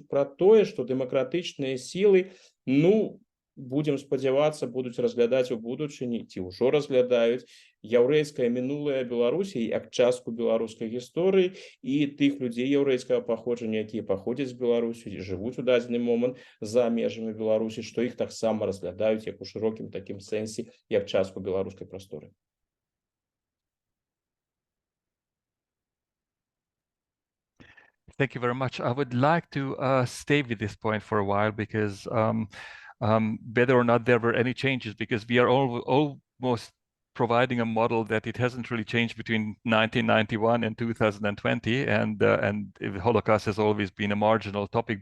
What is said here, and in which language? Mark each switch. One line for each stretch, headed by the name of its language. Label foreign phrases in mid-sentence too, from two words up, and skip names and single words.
Belarusian: пра тое, што дэмакратычныя сілы, будем спадзявацца, будуць разглядаць у будучыні, ці ўжо разглядаюць яўрэйскае мінулае Беларусі як частку беларускай гісторыі і тых людзей яўрэйскага паходжання, якія паходзяць з Беларусі, жывуць у дадзены момант за межамі Беларусі, што іх таксама разглядаюць як у шырокім такім сэнсе, як частку беларускай прасторы.
English: Thank you very much. I would like to stay with this point for a while because whether or not there were any changes, because we are almost providing a model that it hasn't really changed between 1991 and 2020, and the Holocaust has always been a marginal topic.